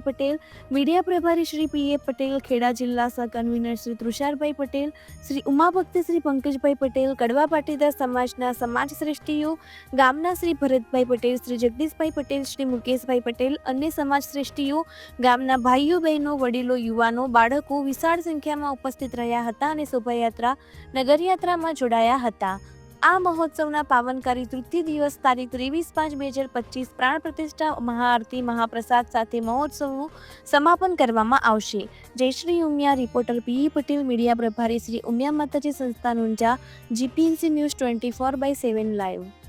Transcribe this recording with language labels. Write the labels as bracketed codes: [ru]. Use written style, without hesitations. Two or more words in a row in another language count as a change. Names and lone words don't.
[gu] પટેલ, મીડિયા પ્રભારી શ્રી પીએ પટેલ, ખેડા જિલ્લા સહ કન્વીનર શ્રી તુષારભાઈ પટેલ, શ્રી ઉમાભક્તિ શ્રી પંકજભાઈ પટેલ, કડવા પાટીદાર સમાજના સમાજ શ્રેષ્ઠીઓ ગામના શ્રી ભરતભાઈ પટેલ, શ્રી જગદીશભાઈ પટેલ, શ્રી મુકેશભાઈ પટેલ, અન્ય સમાજ શ્રેષ્ઠીઓ ગામના ભાઈઓ બહેનો વડીલો યુવાનો બાળકો વિશાળ સંખ્યામાં ઉપસ્થિત રહ્યા હતા અને શોભાયાત્રા નગરયાત્રામાં જોડાયા હતા। આ મહોત્સવના પાવનકારી તૃતીય દિવસ તારીખ 23/5/2025 પ્રાણ પ્રતિષ્ઠા મહાઆરતી મહાપ્રસાદ સાથે મહોત્સવનું સમાપન કરવામાં આવશે। જય શ્રી ઉમિયા। રિપોર્ટર પીઈ પટેલ, મીડિયા પ્રભારી શ્રી ઉમિયા માતાજી સંસ્થાન ઊંઝા, જીપીએમસી ન્યૂઝ 24/7 લાઇવ।